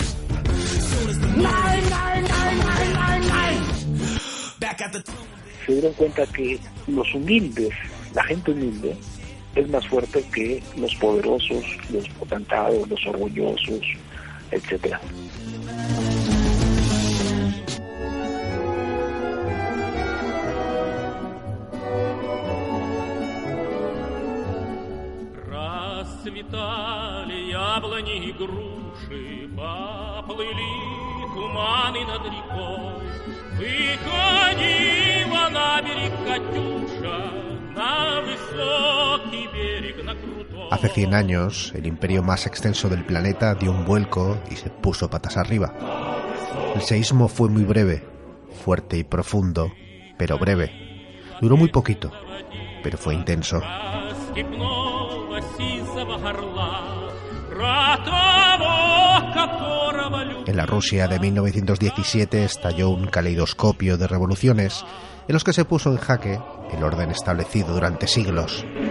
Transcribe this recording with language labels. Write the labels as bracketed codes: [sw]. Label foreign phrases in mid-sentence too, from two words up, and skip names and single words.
[es] Se dieron cuenta que los humildes, la gente humilde, es más fuerte que los poderosos, los potentados, los orgullosos, etcétera. [ru] Расцветали яблони и груши, поплыли туманы над рекой. Выходила на берег Катюша, на высокий берег, на крутой. [es] Hace 100 años, el imperio más extenso del planeta dio un vuelco y se puso patas arriba. El seísmo fue muy breve, fuerte y profundo, pero breve. Duró muy poquito, pero fue intenso. En la Rusia de 1917 estalló un caleidoscopio de revoluciones en los que se puso en jaque el orden establecido durante siglos.